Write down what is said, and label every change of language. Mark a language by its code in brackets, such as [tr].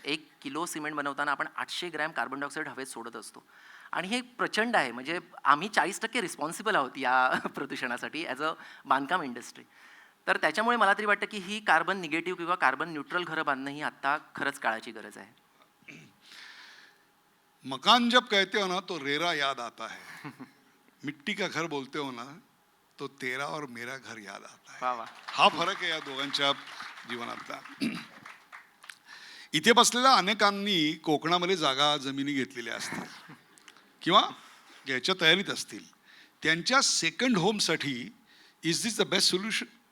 [mr] 1 kilo cement बनवताना आपण 800 gram carbon dioxide हवेत सोडत असतो. आणि हे प्रचंड आहे. म्हणजे आम्ही 40% रिस्पॉन्सिबल आहोत या प्रदूषणासाठी [en] as a [mr] बांधकाम इंडस्ट्री. तर त्याच्यामुळे मला तरी वाटतं, की ही कार्बन निगेटिव्ह किंवा कार्बन न्यूट्रल घरं बांधणं ही आत्ता खरंच काळाची गरज आहे. [hi] मकान जब कहते हो ना तो रेरा याद आता है. मिट्टी का घर बोलते हो ना तो तेरा और मेरा घर याद आता है. वाह! वाह! [mr] हा फरक आहे या दोघांच्या जीवनातला. इथे बसलेल्या अनेकांनी कोकणामध्ये जागा जमिनी घेतलेल्या असतील किंवा घ्यायच्या तयारीत असतील. त्यांच्या [en] Second होमसाठी is this the best solution?